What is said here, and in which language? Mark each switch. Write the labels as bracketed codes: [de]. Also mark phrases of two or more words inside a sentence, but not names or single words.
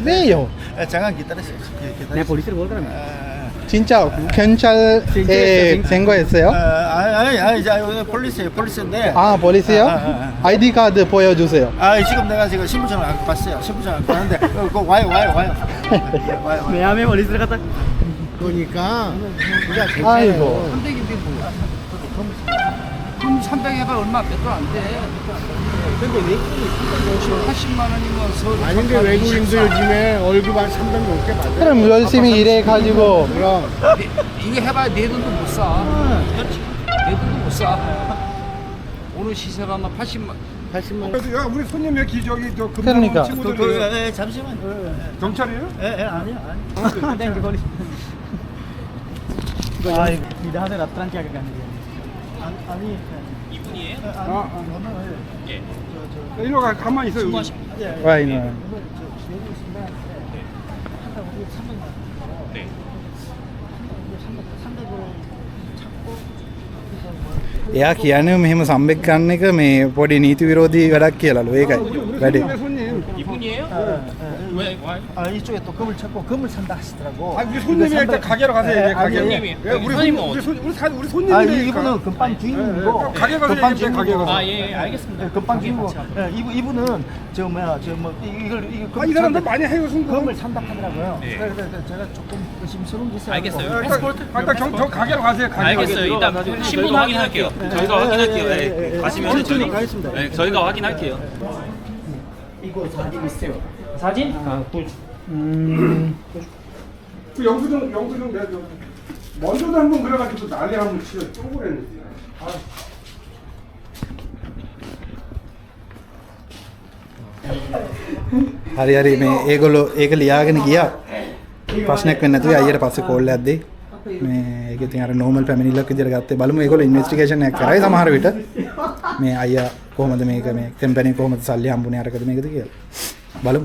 [ko] 잠깐 기다리세요. 내 police를 뭘 그러면? 진짜 경찰 신고했어요? 아니, 폴리스인데. 아, 폴리스요? 아이디 카드 보여주세요. 지금 내가 지금 신분증을 안 봤어요. 신분증을 안 봤는데, 와요. 와요. [si] මෙයාම පොලිසියට කතා [ko] 그러니까, 우리가 아이고. 300 해봐 얼마 몇 돈 안 돼. 근데 왜 80만 원이면 서울 아닌데 외국인들 요즘에 월급 한 300 넘게 받아. 그럼 열심히 일해가지고 그럼. 이게 해봐야 내 돈도 못 사. 내 돈도 못 사. 오늘 시세가 아마 80만. 80만 원. 그래서 야 우리 손님 여기 저기 저 그러니까. 친구들 잠시만. 경찰이에요? 아니야. [si] දැන් පොලිස් ආයි නිදහසේ රත්තරන් ටිකක් ගන්න කියන්නේ [ko] 아니. 이리 와 가만히 있어. 와 이놈. [si] එයා කියන්නේ මෙහෙම සම්බෙක් ගන්න එක මේ පොඩි නීති විරෝධී වැඩක් කියලාලු ඒකයි වැඩේ. [ko] 손님. 이쪽에 또 금을 찾고 금을 산다 하시더라고. 우리 손님이 일단 가게로 가세요. 이제 가게. 우리 손님이 이분은 금방 주인이고 가게 가서 금방 얘기해, 가게 가서. 알겠습니다. 금방 주인이고 이분은 이 사람들 많이 해요 승부. 금을 산다 하더라고요. 그래서 제가 조금 의심스러운 게 있어요. 알겠어요. 일단 저 가게로 가세요. 가게. 알겠어요. 일단 신분 확인할게요. 저희가 확인할게요. 네. 가시면 저희 가겠습니다. 네, 저희가 확인할게요. 이거 사진 있어요. 사진? 그 영수증 내가 먼저도 한번 그래가지고 난리 한번 치려 쪼그랬는데. [si] හරි මේ ඒගොල්ලෝ ඒක ලියාගෙන ගියා. ප්‍රශ්නයක් වෙන්නේ නැතුව අයියට පස්සේ කෝල් එකක් දෙයි. මේ ඒක ඉතින් අර නෝමල් පැමිණිල්ලක් විදියට ගත්තේ බලමු ඒගොල්ලෝ ඉන්වෙස්ටිගේෂන් එකක් කරයි සමහර විට මේ අයියා කොහොමද මේක මේ කම්පැනි කොහොමද සල්ලි හම්බුනේ අරකද මේකද කියලා බලමු.